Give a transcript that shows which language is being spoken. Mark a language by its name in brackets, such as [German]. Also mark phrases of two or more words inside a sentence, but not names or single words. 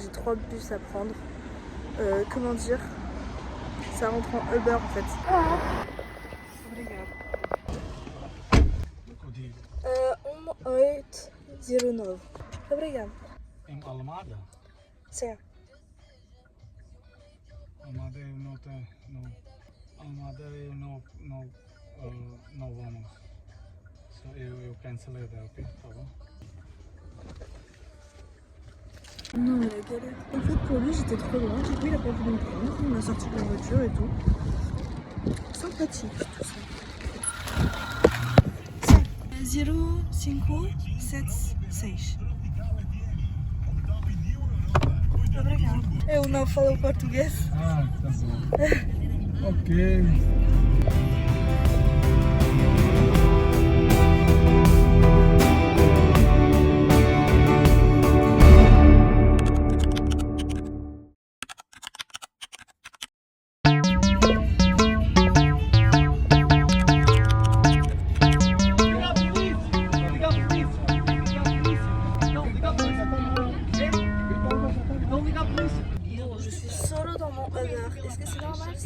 [French] J'ai 3 bus à prendre. Comment dire? Ça rentre en Uber en fait. [Portuguese] Obrigado. 1809. Obrigado. Em Almada? Sim. Almada eu não tenho. Almada eu não vamos. So eu cancelei, ok? Tá bom? [French] Non mais la galère. En fait pour lui j'étais trop loin, du coup il a pas voulu me prendre, il m'a sorti de la voiture et tout. Sympathique tout ça. 0576. [Portuguese] Obrigado. Eu não falo português. Ah, tá bom. Ok. [French] Est-ce que c'est normal ça?